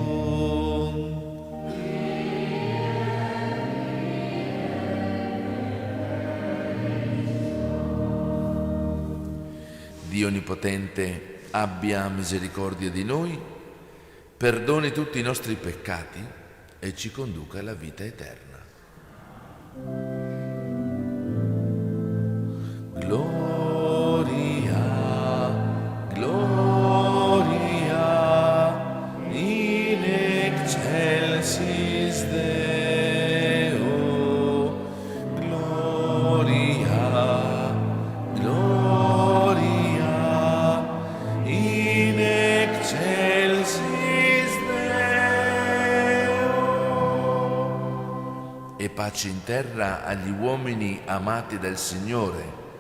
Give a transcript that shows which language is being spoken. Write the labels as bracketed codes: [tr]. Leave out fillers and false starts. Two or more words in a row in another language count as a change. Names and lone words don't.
[it] Dio Onnipotente abbia misericordia di noi, perdoni tutti i nostri peccati e ci conduca alla vita eterna. [la] Gloria, gloria, in excelsis Deo, gloria, gloria, in excelsis Deo. [it] E pace in terra agli uomini amati dal Signore.